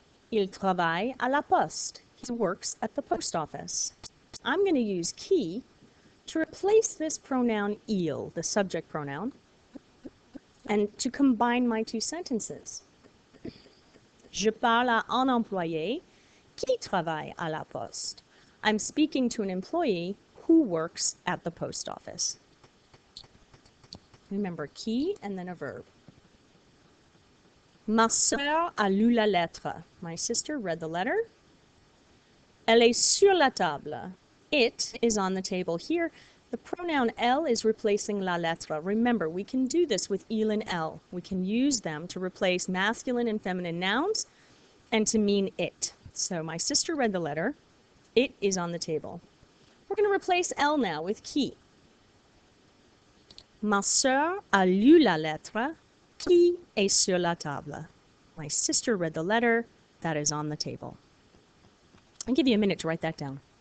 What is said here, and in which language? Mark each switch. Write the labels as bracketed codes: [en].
[fr] Il travaille à la poste. [en] He works at the post office. I'm going to use qui to replace this pronoun il, the subject pronoun, and to combine my two sentences. [fr] Je parle à un employé qui travaille à la poste. [en] I'm speaking to an employee who works at the post office. Remember, qui and then a verb. [fr] Ma sœur a lu la lettre. [en] My sister read the letter. [fr] Elle est sur la table. [en] It is on the table. Here, the pronoun elle is replacing la lettre. Remember, we can do this with il and elle. We can use them to replace masculine and feminine nouns and to mean it. So my sister read the letter. It is on the table. We're going to replace elle now with qui. [fr] Ma sœur a lu la lettre qui est sur la table. [en] My sister read the letter that is on the table. I'll give you a minute to write that down.